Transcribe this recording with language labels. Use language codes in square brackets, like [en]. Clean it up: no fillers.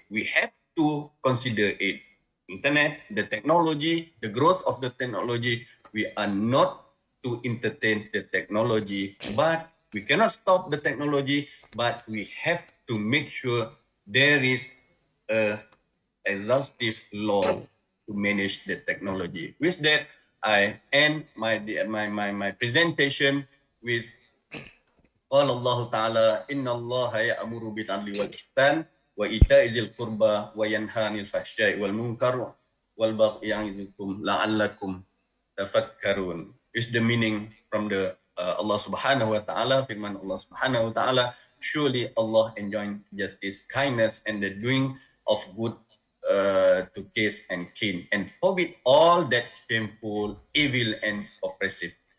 [en] We have to consider it. Internet, the technology, the growth of the technology, we are not to entertain the technology, but we cannot stop the technology, but we have to make sure there is a exhaustive law to manage the technology. With that, I end my presentation with [ar] قال الله تعالى إن الله يأمر بالعدل والإحسان وإيتاء ذي القربى وينهى عن الفحشاء والمنكر والبغي يعظكم لعلكم تفكرون. [en] Is the meaning from the Allah Subhanahu wa Taala, firman Allah Subhanahu wa Taala, surely Allah enjoins justice, kindness, and the doing of good to kiss and kin, and forbid all that shameful, evil, and oppressive.